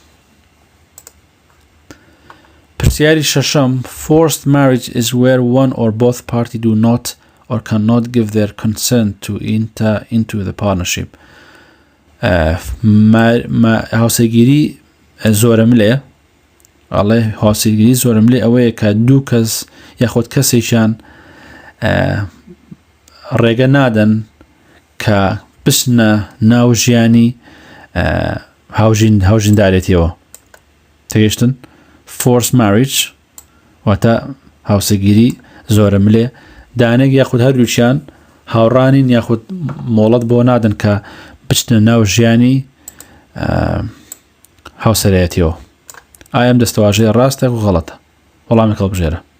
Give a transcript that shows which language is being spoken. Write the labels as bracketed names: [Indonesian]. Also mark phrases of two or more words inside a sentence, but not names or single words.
[Central Kurdish] پرسیاری شەشەم [English] Forced marriage is where one or both party do not or cannot give their consent to enter into the partnership [Central Kurdish] هاوسەرگیری زۆرم لێ ئەڵێ هاوسەرگیری زۆرم لێ ئەوەیە کە دوو کەس یاخود کەسێکیان ڕێگە نادەن کە بچنە ناو ژیانی هاوژیندارێتیەوە تێگەیشتن [English] Forced marriage [Central Kurdish] واتە هاوسەرگیری زۆرم لێ دانێک یاخود هەردووچیان هاوڕانین یاخود مۆڵەت بۆ نادەن کە بچنە ناو ژیانی هاوسەرایەتیەوە ئایا ئەم دەستەواژەیە ڕاستە و غەڵەتە وەڵامێک هەڵبژێرە